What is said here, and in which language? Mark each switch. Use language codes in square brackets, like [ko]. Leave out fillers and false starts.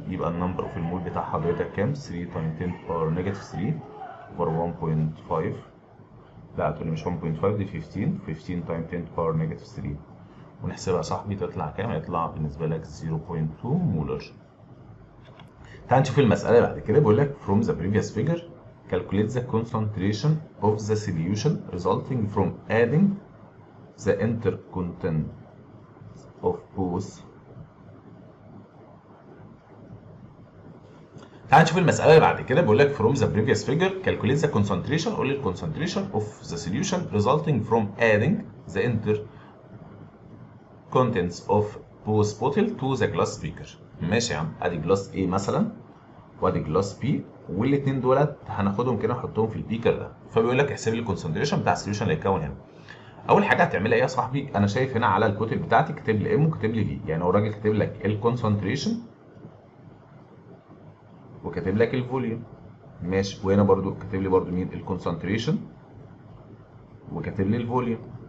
[ar] يبقى النمبر اوف المول بتاع حضرتك كام؟ 3 تايم 10 باور نيجاتيف 3 اوفر 1.5. لا هتقولي مش 1.5 دي 15 تايم 10 باور نيجاتيف 3، ونحسبها يا صاحبي تطلع كام؟ هيطلع بالنسبه لك 0.2 مولر. تعال نشوف المساله اللي بعد كده. بيقول لك [en] from the previous figure calculate the concentration of the solution resulting from adding the intercontent of both. [ar] تعال نشوف المسألة اللي بعد كده. بيقول لك [en] from the previous figure calculate the concentration. [ar] قول لي [en] concentration of the solution resulting from adding the intercontents of both bottle to the glass beaker. [ar] ماشي يا عم، ادي جلاس A مثلا وادي جلاس B، والاثنين دولت هناخدهم كده نحطهم في البيكر ده. فبيقول لك احسب لي الكونسنتريشن بتاع السوليوشن اللي هيتكون هنا. اول حاجه هتعملها ايه يا صاحبي؟ انا شايف هنا على الكتب بتاعتي كاتب لي ام وكاتب لي في، يعني هو الراجل كاتب لك الكونسنتريشن وكاتب لك الفوليوم، ماشي، وهنا برضو كاتب لي برضو مين؟ الكونسنتريشن وكاتب لي الفوليوم.